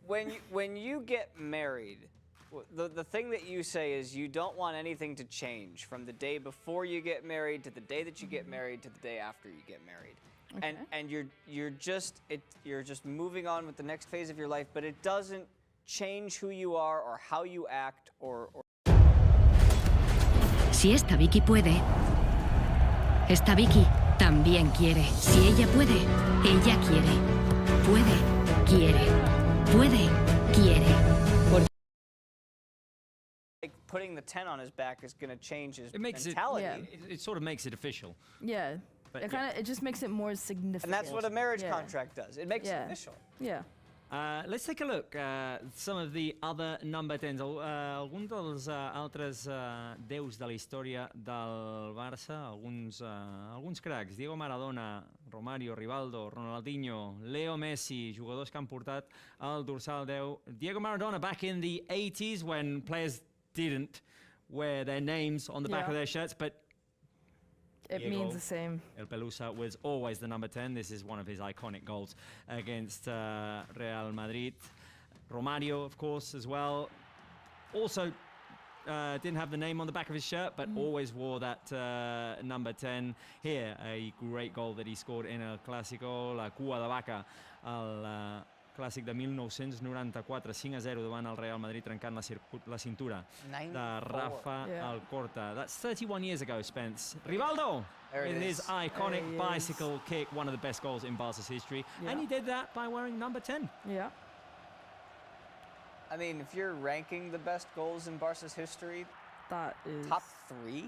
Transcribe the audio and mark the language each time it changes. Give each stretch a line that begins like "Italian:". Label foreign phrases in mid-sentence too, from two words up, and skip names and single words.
English: When you get married, the thing that you say is you don't want anything to change from the day before you get married to the day that you get married to the day after you get married. Okay. And you're just moving on with the next phase of your life, but it doesn't change who you are or how you act or
Spanish: Si esta Vicky puede, esta Vicky también quiere. Si ella puede, ella quiere. Puede, quiere. Puede, quiere.
English: like putting the 10 on his back is going to change his mentality. It sort of makes it official. Yeah. But it just makes it more significant. And that's what a marriage contract does. It makes it official. Yeah. Let's take a look at some of the other number 10s.
Catalan: Alguns dels altres 10s de la història del Barça, alguns cracs. Diego Maradona, Romario, Rivaldo, Ronaldinho, Leo Messi, jugadors que han portat el dorsal 10.
English: Diego Maradona back in the 80s when players didn't wear their names on the back of their shirts, but it means the same. El Pelusa was always the number 10. This is one of his iconic goals against Real Madrid. Romario, of course, as well. Also didn't have the name on the back of his shirt, but always wore that number 10. Here, a great goal that he scored in El Clásico,
Catalan: la cua de vaca, el clàssic de 1994, 5-0 davant el Real Madrid, trencant la cintura de Rafa Alcorta.
English: That's 31 years ago, Spence. Rivaldo, with his iconic bicycle kick, one of the best goals in Barca's history. And he did that by wearing number 10. Yeah. I mean, if you're ranking the best goals in Barca's history, that is top 3.